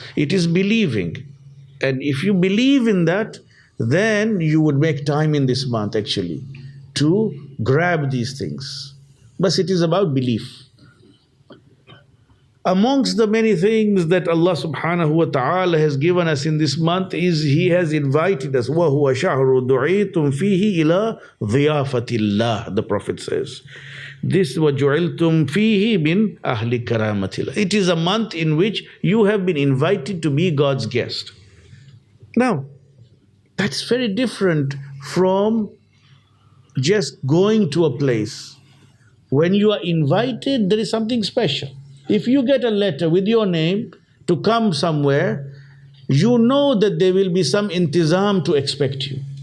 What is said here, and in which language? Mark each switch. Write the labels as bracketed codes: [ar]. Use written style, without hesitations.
[en] It is believing. And if you believe in that, then you would make time in this month actually to grab these things. But it is about belief. Amongst the many things that Allah subhanahu wa ta'ala has given us in this month is He has invited us. [ar] وَهُوَ شَهْرُ دُعِيتُمْ فِيهِ إِلَىٰ ضِيَافَةِ اللَّهِ, [en] the Prophet says. This [ar] وَجُعِلْتُمْ فِيهِ مِنْ أَهْلِ كَرَامَةِ اللَّهِ. [en] It is a month in which you have been invited to be God's guest. Now, that's very different from just going to a place. When you are invited, there is something special. If you get a letter with your name to come somewhere, you know that there will be some intizam to expect you.